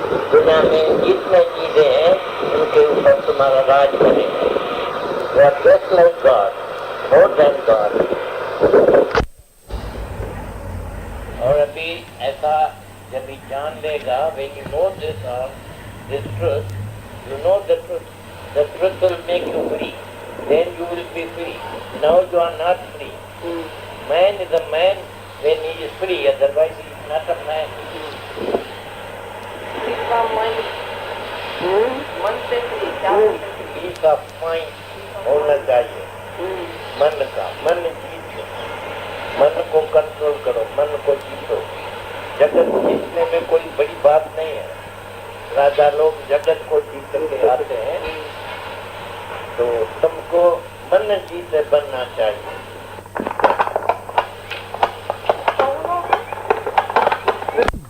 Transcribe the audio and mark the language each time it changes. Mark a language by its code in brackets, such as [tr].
[hi] दुनिया में जितने चीजें हैं उनके ऊपर तुम्हारा राज करेगा। [en] You are just like God, more than God. [hi] और अभी ऐसा जब ही जान लेगा, [en] when you know this truth, you know the truth will make you free, then you will be free. Now you are not free. Man is a man when he is free, otherwise he is not a man. Peace of mind [hi] होना चाहिए, मन का, मन जीत लो, मन को control करो, मन को जीतो। जगत जीतने में कोई बड़ी बात नहीं है। राजा लोग जगत को जीत के आते हैं, तो तुमको मन जीते बनना चाहिए।